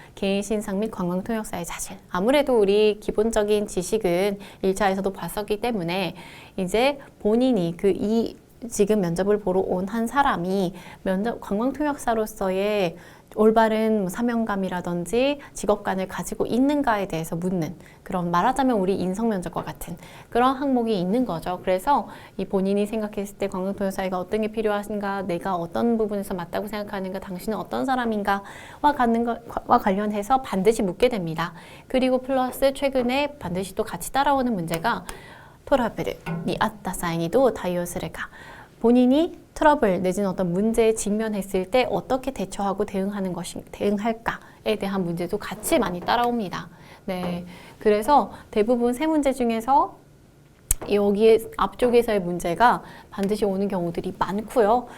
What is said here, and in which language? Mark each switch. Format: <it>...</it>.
<ko>개인 신상 및 관광 통역사의 자질. 아무래도 우리 기본적인 지식은 1차에서도 봤었기 때문에 이제 본인이 지금 면접을 보러 온 한 사람이 관광 통역사로서의 올바른 사명감이라든지 직업관을 가지고 있는가에 대해서 묻는 그런 말하자면 우리 인성면접과 같은 그런 항목이 있는 거죠. 그래서 이 본인이 생각했을 때 관광통역사가 어떤 게 필요하신가, 내가 어떤 부분에서 맞다고 생각하는가, 당신은 어떤 사람인가와 관련해서 반드시 묻게 됩니다. 그리고 플러스 최근에 반드시 또 같이 따라오는 문제가</ko> <ja>トラブルにあった際にどう対応するか.</ja> <ko>본인이 트러블 내지는 어떤 문제에 직면했을 때 어떻게 대처하고 대응할까에 대한 문제도 같이 많이 따라옵니다. 네, 그래서 대부분 세 문제 중에서 여기에 앞쪽에서의 문제가 반드시 오는 경우들이 많고요.</ko>